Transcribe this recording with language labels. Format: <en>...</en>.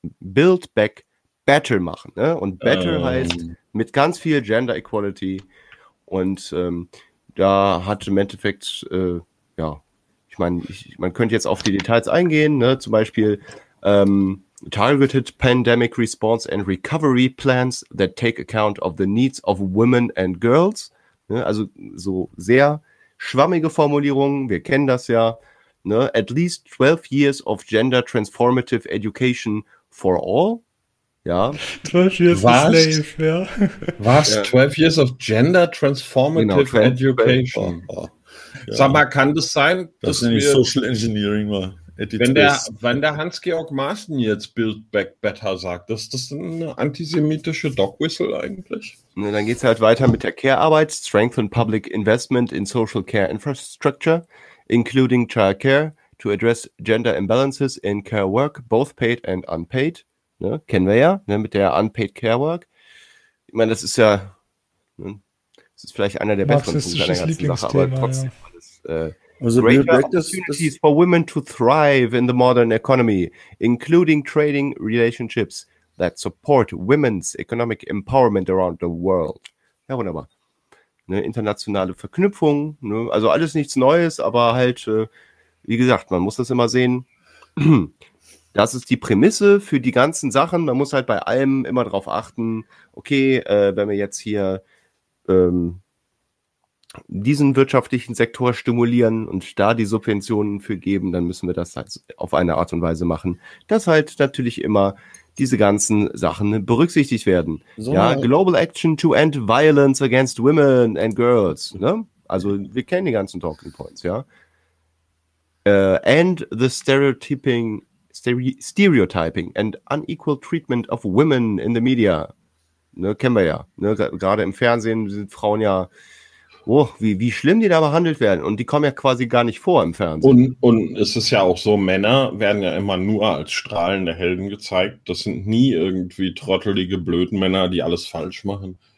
<de>Wir müssen richtig Build Back Better machen. Ne? Und Better heißt mit ganz viel Gender Equality. Und da hat im Endeffekt, man könnte jetzt auf die Details eingehen. Ne? Zum Beispiel</de> <en>Targeted Pandemic Response and Recovery Plans that take account of the needs of women and girls.</en> <de>Ne? Also so sehr schwammige Formulierungen, wir kennen das ja.</de> <en>Ne? At least 12 years of gender transformative education for all. Ja. 12 years was? Slave, ja. Was? 12 years of gender transformative education? Oh.</en> <de>Ja. Sag mal, kann das sein? Das ist nicht Social Engineering, mal. Wenn der Hans-Georg Maaßen jetzt Build Back Better sagt, ist das eine antisemitische Dog-Whistle eigentlich? Ne, dann geht es halt weiter mit der Care-Arbeit,</de> <en>Strengthen Public Investment in Social Care Infrastructure, including Child Care, to address gender imbalances in care work, both paid and unpaid.</en> <de>Ne, kennen wir ja, ne, mit der Unpaid Care Work. Ich meine, das ist ja, ne, das ist vielleicht einer der besseren Punkte an der ganzen Sache, aber trotzdem</de> <en>Also greater opportunities for women to thrive in the modern economy, including trading relationships that support women's economic empowerment around the world.</en> <de>Ja, wunderbar. Ne, internationale Verknüpfung, ne, also alles nichts Neues, aber halt, wie gesagt, man muss das immer sehen. Das ist die Prämisse für die ganzen Sachen. Man muss halt bei allem immer darauf achten, okay, wenn wir jetzt hier diesen wirtschaftlichen Sektor stimulieren und da die Subventionen für geben, dann müssen wir das halt auf eine Art und Weise machen, dass halt natürlich immer diese ganzen Sachen berücksichtigt werden.</de> <en>So, ja, Global Action to End Violence Against Women and Girls. Ne?</en> <de>Also wir kennen die ganzen Talking Points, ja.</de> <en>End the Stereotyping and Unequal Treatment of Women in the Media.</en> <de>Ne, kennen wir ja. Ne? Gerade im Fernsehen sind Frauen ja wie schlimm die da behandelt werden. Und die kommen ja quasi gar nicht vor im Fernsehen. Und es ist ja auch so, Männer werden ja immer nur als strahlende Helden gezeigt. Das sind nie irgendwie trottelige, blöden Männer, die alles falsch machen.</de>